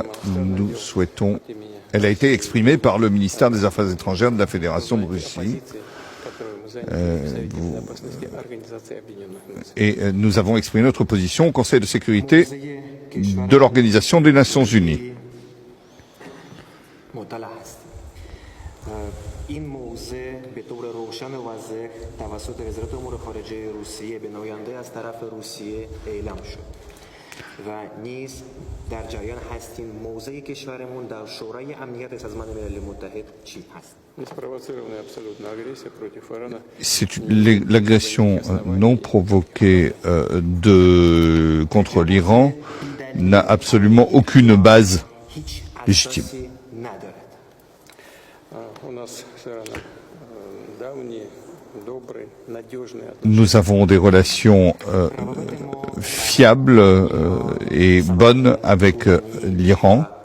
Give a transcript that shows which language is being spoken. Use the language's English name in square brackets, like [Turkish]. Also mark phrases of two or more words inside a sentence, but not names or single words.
[French] Nous souhaitons, elle a été exprimée par le ministère des Affaires étrangères de la Fédération de Russie. Et nous avons exprimé notre position au Conseil de sécurité de l'Organisation des Nations Unies. [Persian] این موضوع به طور روشن و واضح توسط وزارت امور خارجه روسیه به نماینده از طرف روسیه اعلام شد و نیز در جریان هستیم موضع کشورمون در شورای امنیت سازمان ملل متحد چی هست. [French] L'agression non provoquée contre l'Iran n'a absolument aucune base légitime. Nous avons des relations fiables et bonnes avec l'Iran.